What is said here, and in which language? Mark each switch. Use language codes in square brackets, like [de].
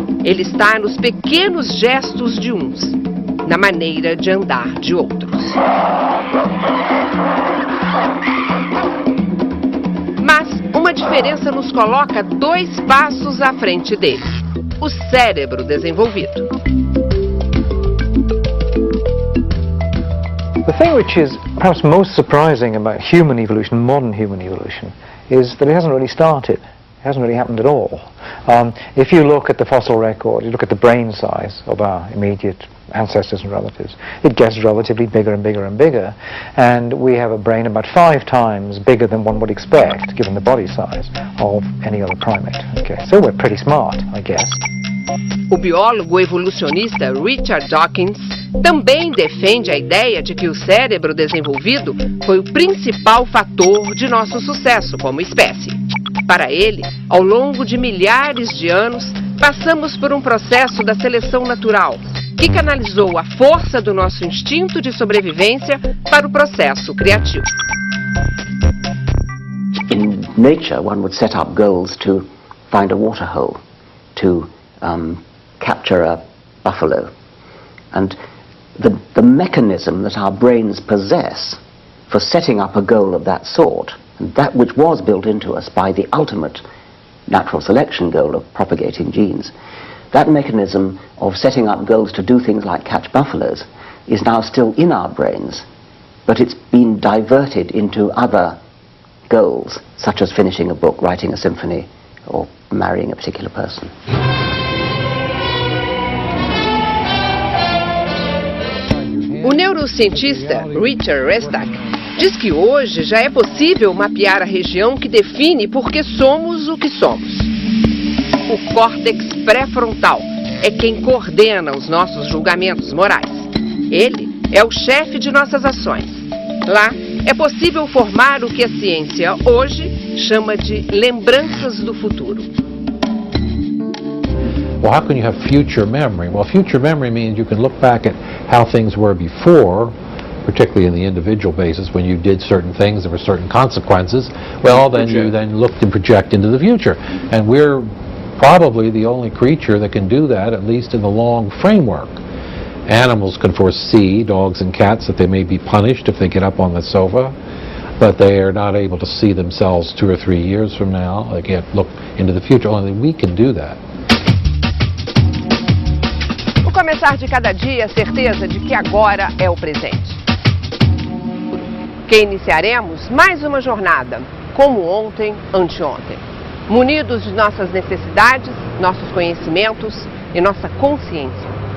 [pt] Ele está nos pequenos gestos de uns, na maneira de andar de outros. Mas uma diferença nos coloca 2 passos à frente deles: o cérebro desenvolvido. [en] The thing which is perhaps most surprising about human evolution, modern human evolution, is that it hasn't really started. It hasn't really happened at all. If you look at the fossil record, you look at the brain size of our immediate ancestors and relatives, it gets relatively bigger and bigger and bigger, and we have a brain about 5 times bigger than one would expect, given the body size of any other primate. Okay, so we're pretty smart, I guess. [pt] O biólogo evolucionista Richard Dawkins também defende a ideia de que o cérebro desenvolvido foi o principal fator de nosso sucesso como espécie. Para ele, ao longo de milhares de anos, passamos por um processo da seleção natural, que canalizou a força do nosso instinto de sobrevivência para o processo criativo. [en] In nature, one would set up goals to find a water hole, to capture a buffalo. And the mechanism that our brains possess for setting up a goal of that sort, and that which was built into us by the ultimate natural selection goal of propagating genes, that mechanism of setting up goals to do things like catch buffaloes is now still in our brains, but it's been diverted into other goals, such as finishing a book, writing a symphony, or marrying a particular person. [pt] O neurocientista Richard Restak diz que hoje já é possível mapear a região que define por que somos o que somos. O córtex pré-frontal é quem coordena os nossos julgamentos morais. Ele é o chefe de nossas ações. Lá é possível formar o que a ciência hoje chama de lembranças do futuro. [en] Well, how can you have future memory? Well, future memory means you can look back at how things were before, particularly in the individual basis, when you did certain things, there were certain consequences. Well, then you then look to project into the future. And we're probably the only creature that can do that, at least in the long framework. Animals can foresee, dogs and cats, that they may be punished if they get up on the sofa, but they are not able to see themselves 2 or 3 years from now. They can't look into the future. Only we can do that. [pt] O começar de cada dia é a certeza de que agora é o presente. Que iniciaremos mais uma jornada, como ontem, anteontem, munidos de nossas necessidades, nossos conhecimentos e nossa consciência.